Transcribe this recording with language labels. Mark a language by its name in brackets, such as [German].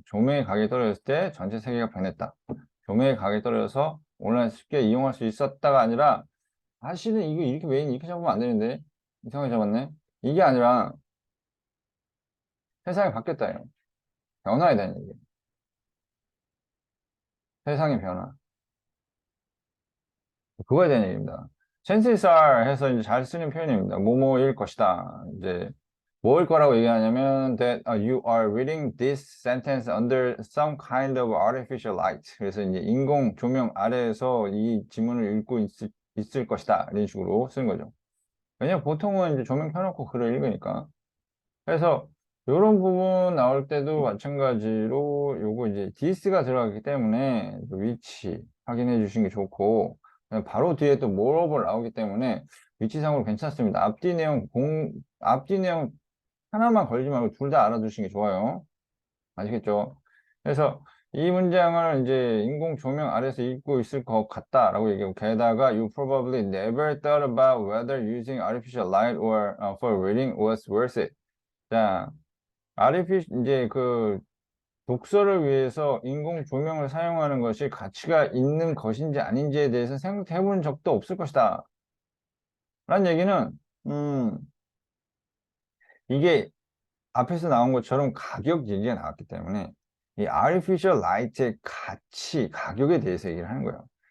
[Korean] 조명의 가격이 떨어졌을 때 전체 세계가 변했다. 조명의 가격이 떨어져서 온라인 쉽게 이용할 수 있었다가 아니라, 사실은 이거 이렇게 메인 이렇게 잡으면 안 되는데, 이상하게 잡았네. 이게 아니라 세상이 바뀌었다요. 변화에 대한 얘기. 세상의 변화. 그거에 대한 얘기입니다. [English] chances are [Korean] 해서 이제 잘 쓰는 표현입니다. 뭐뭐일 것이다. 이제 뭐일 거라고 얘기하냐면 [English] that you are reading this sentence under some kind of artificial light. [Korean] 그래서 이제 인공 조명 아래에서 이 지문을 읽고 있을 것이다. 이런 식으로 쓰는 거죠. 왜냐면 보통은 이제 조명 켜놓고 글을 읽으니까. 그래서 이런 부분 나올 때도 마찬가지로 요거 이제 this가 들어가기 때문에 그 위치 확인해 주시는 게 좋고 바로 뒤에 또 moreover 나오기 때문에 위치상으로 괜찮습니다. 앞뒤 내용 하나만 걸지 말고 둘 다 알아두시는 게 좋아요. 아시겠죠? 그래서 이 문장을 이제 인공 조명 아래서 읽고 있을 것 같다라고 얘기하고 게다가 [English] you probably never thought about whether using artificial light or for reading was worth it. [Korean] 자, 이제 독서를 위해서 인공 조명을 사용하는 것이 가치가 있는 것인지 아닌지에 대해서 생각해 본 적도 없을 것이다. 라는 얘기는, 음, 이게 앞에서 나온 것처럼 가격 얘기가 나왔기 때문에 이 artificial light의 가격에 대해서 얘기를 하는 거예요.